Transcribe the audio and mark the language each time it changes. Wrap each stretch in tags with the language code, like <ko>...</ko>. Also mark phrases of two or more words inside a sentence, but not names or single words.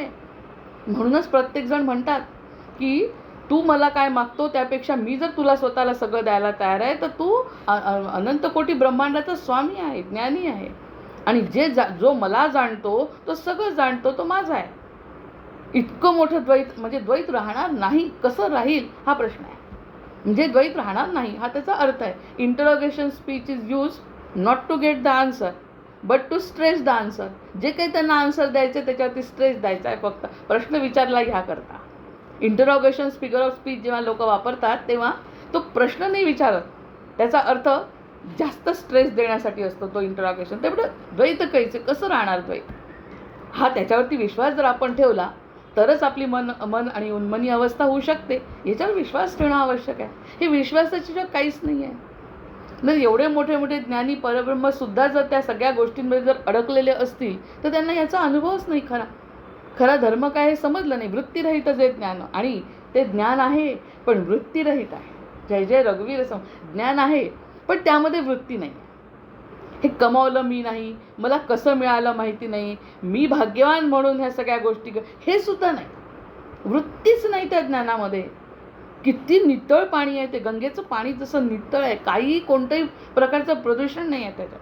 <mr>म्हणूनच प्रत्येकजण म्हणतात की तू मला काय मागतो त्यापेक्षा मी जर तुला स्वतःला सगळं द्यायला तयार आहे तर तू अनंत कोटी ब्रह्मांडाचा स्वामी आहे, ज्ञानी आहे. आणि जो मला जाणतो तो सगळं जाणतो, तो माझा आहे. इतकं मोठं द्वैत म्हणजे द्वैत राहणार नाही, कसं राहील हा प्रश्न आहे. म्हणजे द्वैत राहणार नाही हा त्याचा अर्थ आहे.</mr> <en>interrogation speech is use not to get the answer but to stress the answer.</en> <mr>जे काही त्यांना आन्सर द्यायचं त्याच्यावरती स्ट्रेस द्यायचा आहे, फक्त प्रश्न विचारला ह्या करता.</mr> <en>interrogation figure of speech</en> <mr>जेव्हा लोक वापरतात तेव्हा तो प्रश्न नाही विचारत, त्याचा अर्थ जास्त स्ट्रेस देण्यासाठी असतो तो इंटरोगेशन. त्यामुळे द्वैत कैसे, कसं राहणार द्वैत, हा त्याच्यावरती विश्वास जर आपण ठेवला तरच आपली मन आणि उन्मनी अवस्था होऊ शकते. याच्यावर विश्वास ठेवणं आवश्यक आहे. हे विश्वासाची जग काहीच नाही आहे. म्हणजे एवढे मोठे मोठे ज्ञानी परब्रह्मसुद्धा जर त्या सगळ्या गोष्टींमध्ये जर अडकलेले असतील तर त्यांना याचा अनुभवच नाही. खरा धर्म काय हे समजलं नाही. वृत्तीरहित जे ज्ञान, आणि ते ज्ञान आहे पण वृत्तीरहित आहे. जय जय रघुवीर ज्ञान आहे पण त्यामध्ये वृत्ती नाही. हे कमावलं मी नाही, मला कसं मिळालं माहिती नाही, मी भाग्यवान म्हणून ह्या सगळ्या गोष्टी, हे सुद्धा नाही. वृत्तीच नाही त्या ज्ञानामध्ये. किती नितळ पाणी आहे ते. गंगेचं पाणी जसं नितळ आहे, काही कोणत्याही प्रकारचं प्रदूषण नाही आहे त्याच्यात.</mr>